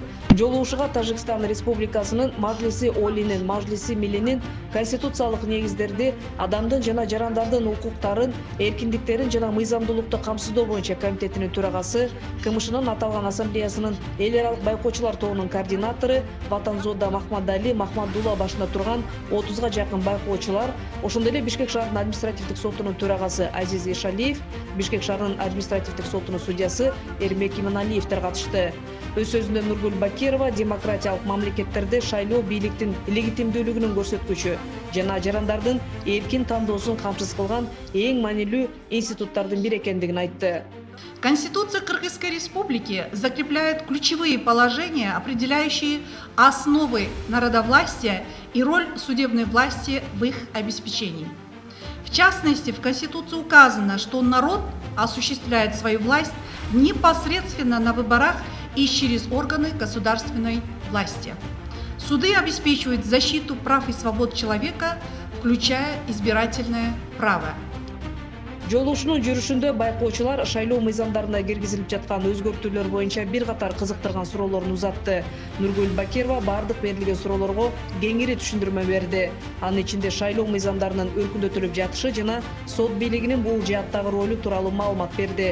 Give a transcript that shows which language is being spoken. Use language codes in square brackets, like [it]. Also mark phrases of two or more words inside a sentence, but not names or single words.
[ky] Жолугушууга Тажикстан Республикасынын Мажлиси Олинин, Мажлиси Миллинин конституциялык негиздерди, адамдын жана жарандардын укуктарын, эркиндиктерин жана мыйзамдуулукту камсыздоо боюнча комитетинин төрагасы, КМШнын аталган ассамблеясынын эл аралык байкоочулар тобунун координатору Ватанзода Махмадали Махмадулла башында турган 30га жакын байкоочулар, ошондой эле Бишкек шаарынын административдик сотунун төрагасы Азиз Ишалиев, Бишкек шаарынын административдик сотунун судьясы Эрмек Иманалиевдер катышты. Өз сөзүндө Нургүл Бакирова демократиялык мамлекеттерде шайлоо бийликтин легитимдүүлүгүнүн көрсөткүчү жана жарандардын эркин тандоосун камсыз кылган эң маанилүү институттардын бири экендигин айтты. [ru] Конституция Кыргызской Республики закрепляет ключевые положения, определяющие основы народовластия и роль судебной власти в их обеспечении. В частности, в Конституции указано, что народ осуществляет свою власть непосредственно на выборах и через органы государственной власти. Суды обеспечивают защиту прав и свобод человека, включая избирательное право. [ky] Жолугушуунун жүрүшүндө байкоочулар шайлоо мыйзамдарына киргизилип жаткан өзгөртүүлөр боюнча бир катар кызыктырган суроолорун узатты. Нургүл Бакирова бардык берилген суроолорго кеңири түшүндүрмө берди. Анын ичинде шайлоо мыйзамдарынын өркүндөтүлүп жатышы жана сот бийлигинин бул жааттагы ролу тууралуу маалымат берди.